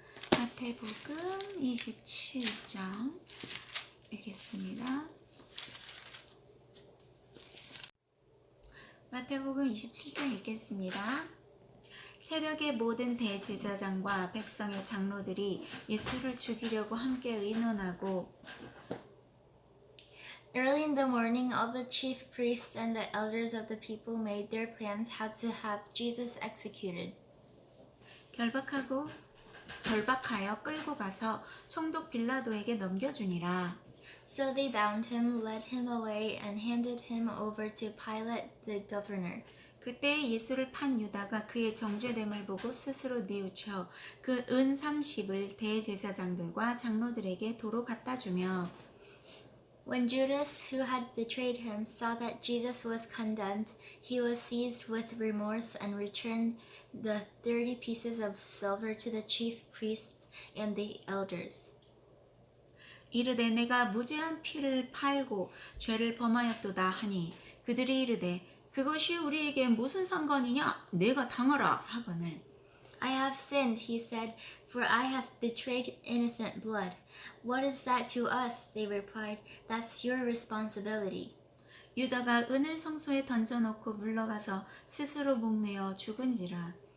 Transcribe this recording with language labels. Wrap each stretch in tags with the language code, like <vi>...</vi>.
<ko>마태복음 27장 읽겠습니다. 마태복음 27장 읽겠습니다. 새벽에 모든 대제사장과 백성의 장로들이 예수를 죽이려고 함께 의논하고</ko> <en>Early in the morning, all the chief priests and the elders of the people made their plans how to have Jesus executed.</en> <ko>결박하여 끌고 가서 총독 빌라도에게 넘겨주니라.</ko> <en>So they bound him, led him away, and handed him over to Pilate the governor.</en> <ko>그때 예수를 판 유다가 그의 정죄됨을 보고 스스로 뉘우쳐 그 은 30을 대제사장들과 장로들에게 도로 갖다 주며</ko> <en>When Judas, who had betrayed him, saw that Jesus was condemned, he was seized with remorse and returned the 30 pieces of silver to the chief priests and the elders.</en> <ko>이르되 내가 무죄한 피를 팔고 죄를 범하였도다 하니 그들이 이르되 그것이 우리에게 무슨 상관이냐 내가 당하라 하거늘</ko> <en>I have sinned, he said, for I have betrayed innocent blood. What is that to us? They replied. That's your responsibility.</en> <ko>유다가 은을 성소에 던져놓고 물러가서 스스로 목매어 죽은지라.</ko>